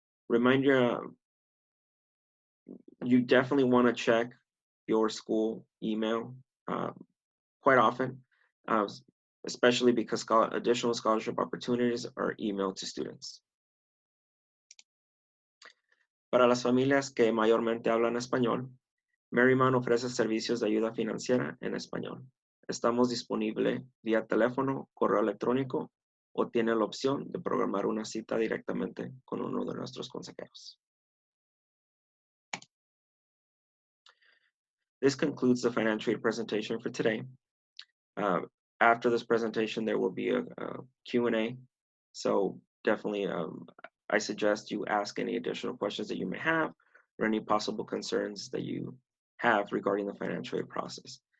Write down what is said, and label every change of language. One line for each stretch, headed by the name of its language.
English: Remind you, you definitely want to check your school email quite often, especially because additional scholarship opportunities are emailed to students.
Spanish: Para las familias que mayormente hablan español, Merriman ofrece servicios de ayuda financiera en español. Estamos disponibles vía teléfono, correo electrónico o tiene la opción de programar una cita directamente con uno de nuestros consejeros.
English: This concludes the financial aid presentation for today. After this presentation, there will be a Q&A. So definitely, I suggest you ask any additional questions that you may have or any possible concerns that you have regarding the financial aid process.